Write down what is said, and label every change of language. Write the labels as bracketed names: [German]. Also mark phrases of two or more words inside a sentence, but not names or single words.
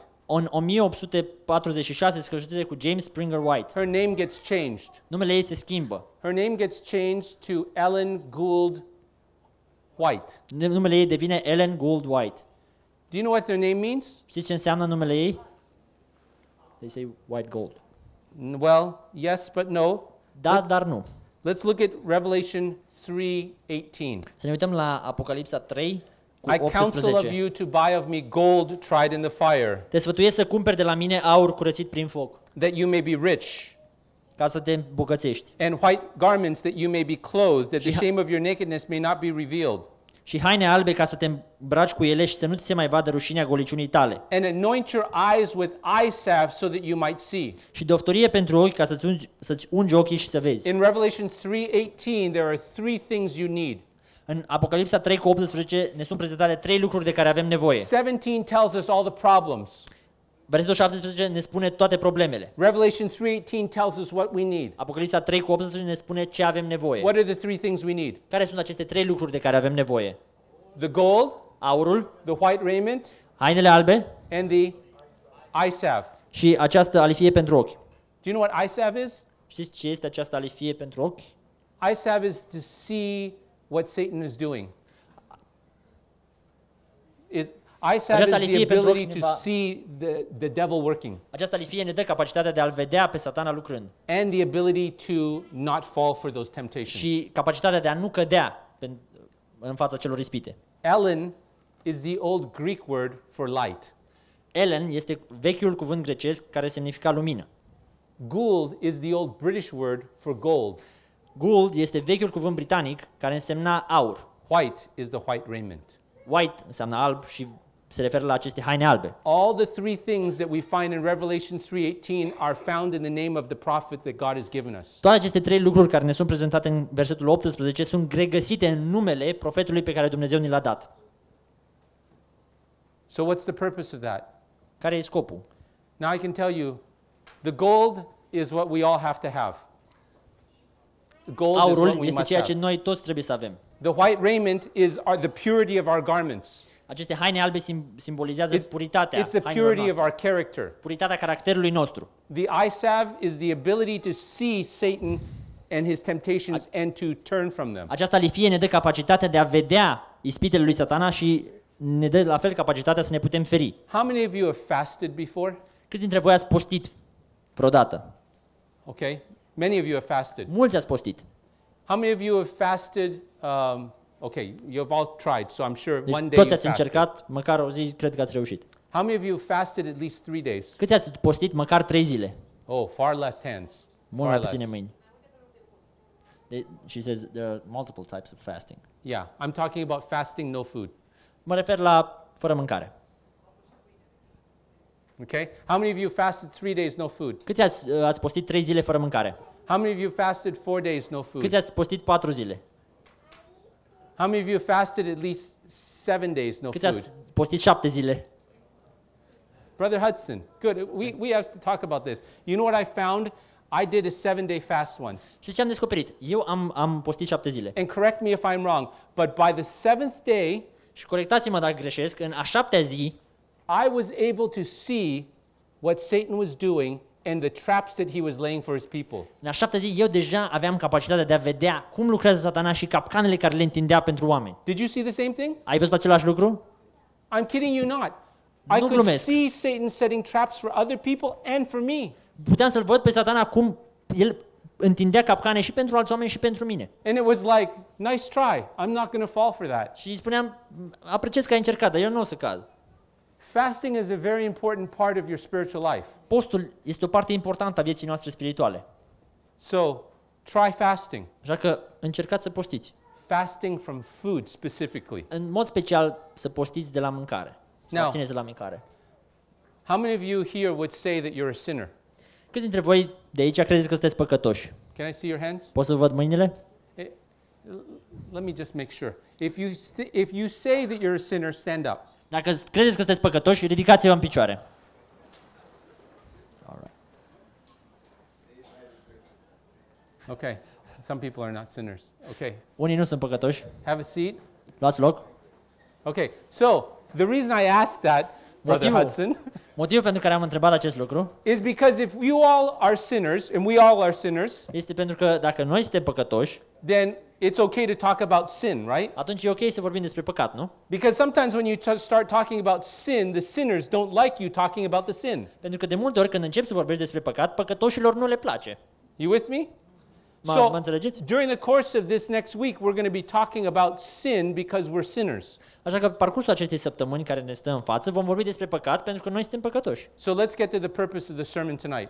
[Romanian] În 1846 se căsătorește cu James Springer White. [English] Her name gets changed. [Romanian] Numele ei se schimbă. [English] Her name gets changed to Ellen Gould White. [Romanian] Numele ei devine Ellen Gould White. [English] Do you know what their name means? [Romanian] Știți ce înseamnă numele ei? [English] They say white gold. Well, yes, but no. [Romanian] Da, dar nu. [English] Let's look at Revelation 3:18. [Romanian] Să ne uităm la Apocalipsa 3 cu [English] I counsel of 18. you to buy of me gold tried in the fire, [Romanian] Te sfătuiesc să cumperi de la mine aur curățit prin foc, [English] that you may be rich, [Romanian] ca să te îmbogățești. [English] and white garments, that you may be clothed, that the shame of your nakedness may not be revealed. [Romanian] Și haine albe ca să te îmbraci cu ele și să nu ți se mai vadă rușinea goliciunii tale. [English] And anoint your eyes with eye salve so that you might see. [Romanian] Și de oftorie pentru ochi ca să-ți ungi ochii și să vezi. [English] In Revelation 3:18, there are three things you need. [Romanian] În Apocalipsa 3 cu 18 ne sunt prezentate trei lucruri de care avem nevoie. [English] 17 tells us all the problems. [Romanian] Versetul 17 ne spune toate problemele. [English] Revelation 3:18 tells us what we need. [Romanian] Apocalipsa 3 cu 18 ne spune ce avem nevoie. [English] What are the three things we need? [Romanian] Care sunt aceste trei lucruri de care avem nevoie? [English] The gold, [Romanian] Aurul, [English] the white raiment, [Romanian] hainele albe [English] and the eye salve. [Romanian] și această alifie pentru ochi. [English] Do you know what eye salve is? [Romanian] Știți ce este această alifie pentru ochi? [English] Eye salve is to see what Satan is doing. Eye salve is the [Romanian] alifie pentru [English] ability [Romanian] ochi [English] to see the devil working, [Romanian] Această alifie ne dă capacitatea de a-l vedea pe Satana lucrând [English] and the ability to not fall for those temptations. [Romanian] și capacitatea de a nu cădea în fața celor ispite. [English] Ellen is the old Greek word for light. [Romanian] Ellen este vechiul cuvânt grecesc care semnifica lumină. [English] Gould is the old British word for gold. [Romanian] Gold este vechiul cuvânt britanic care însemna aur. [English] White is the white raiment. [Romanian] White înseamnă alb și se referă la aceste haine albe. [English] All the three things that we find in Revelation 3:18 are found in the name of the prophet that God has given us. [Romanian] Toate aceste trei lucruri care ne sunt prezentate în versetul 18 sunt regăsite în numele profetului pe care Dumnezeu ni l-a dat. [English] So what's the purpose of that? [Romanian] Care e scopul? [English] Now I can tell you, the gold is what we all have to have. The gold is what [Romanian] Aurul [English] we [Romanian] este [English] must [Romanian] ceea ce [English] have. [Romanian] noi toți trebuie să avem. [English] The white raiment is the purity of our garments. [Romanian] Aceste haine albe simbolizează puritatea [English] It's the [Romanian] hainelor [English] purity of [Romanian] noastre, [English] our character. [Romanian] puritatea caracterului nostru. [English] The eye salve is the ability to see Satan and his temptations and to turn from them. [Romanian] Această alifie ne dă capacitatea de a vedea ispitele lui Satana și ne dă la fel capacitatea să ne putem feri. [English] How many of you have fasted before? [Romanian] Câți dintre voi ați postit vreodată? [English] Okay, many of you have fasted. [Romanian] Mulți ați postit. [English] How many of you have fasted? Okay, you've all tried, so I'm sure [Romanian] Deci [English] one day [Romanian] toți [English] you [Romanian] ați [English] fasted. [Romanian] încercat, măcar o zi cred că ați reușit. [English] How many of you have fasted at least 3 days? [Romanian] Câți ați postit măcar 3 zile? [English] Oh, far less hands. [Romanian] Mult [English] Far [Romanian] mai puține [English] less. [Romanian] mâini. [English] She says there are multiple types of fasting. Yeah, I'm talking about fasting, no food. [Romanian] Mă refer la fără mâncare. [English] Okay? How many of you fasted 3 days, no food? [Romanian] Câți ați postit 3 zile fără mâncare? [English] How many of you fasted 4 days, no food? [Romanian] Câți ați postit 4 zile? [English] How many of you have fasted at least 7 days, no [Romanian] Câți ați [English] food? [Romanian] postit 7 zile? [English] Brother Hudson, good. We have to talk about this. You know what I found? I did a 7-day fast once. [Romanian] Și ce am descoperit? Eu am postit 7 zile. [English] And correct me if I'm wrong, but by the 7th day, [Romanian] Și corectați-mă dacă greșesc, în a 7-a zi, [English] I was able to see what Satan was doing and the traps that he was laying for his people. [Romanian] în a 7-a zi, eu deja aveam capacitatea de a vedea cum lucrează Satana și capcanele care le întindea pentru oameni. [English] Did you see the same thing? [Romanian] Ai văzut același lucru? [English] I'm kidding you not. I could [Romanian] glumesc. [English] see Satan setting traps for other people and for me. [Romanian] Puteam să-l văd pe Satana cum el întindea capcane și pentru alți oameni și pentru mine. [English] And it was like, nice try. I'm not going to fall for that. [Romanian] Și îi spuneam, apreciez că ai încercat, dar eu nu o să cad. [English] Fasting is a very important part of your spiritual life. [Romanian] Postul este o parte importantă a vieții noastre spirituale. [English] So, try fasting. [Romanian] Așa că încercați să postiți. [English] Fasting from food specifically. [Romanian] În mod special să postiți de la mâncare. Să [English] Now, [Romanian] abțineți de la mâncare. [English] How many of you here would say that you're a sinner? [Romanian] Câți dintre voi de aici credeți că sunteți păcătoși? [English] Can I see your hands? [Romanian] Pot să văd mâinile? [English] Let me just make sure. If you say that you're a sinner, stand up. [Romanian] Dacă credeți că sunteți păcătoși, ridicați-vă în picioare. [English] Okay. Some people are not sinners. Okay. [Romanian] Unii nu sunt păcătoși. [English] Have a seat. [Romanian] Luați loc. [English] Okay. So, the reason I asked that, Brother Hudson, [Romanian] Motivul pentru care am întrebat acest lucru [English] is because if you all are sinners, and we all are sinners, [Romanian] este pentru că dacă noi suntem păcătoși, [English] then it's okay to talk about sin, right? [Romanian] atunci e ok să vorbim despre păcat, nu? [English] Because sometimes when you start talking about sin, the sinners don't like you talking about the sin. [Romanian] Pentru că de multe ori când începi să vorbești despre păcat, păcătoșilor nu le place. [English] You with me? [Romanian] Mă înțelegeți? [English] during the course of this next week, we're going to be talking about sin because we're sinners. [Romanian] Așa că pe parcursul acestei săptămâni care ne stă în față, vom vorbi despre păcat pentru că noi suntem păcătoși. [English] So let's get to the purpose of the sermon tonight.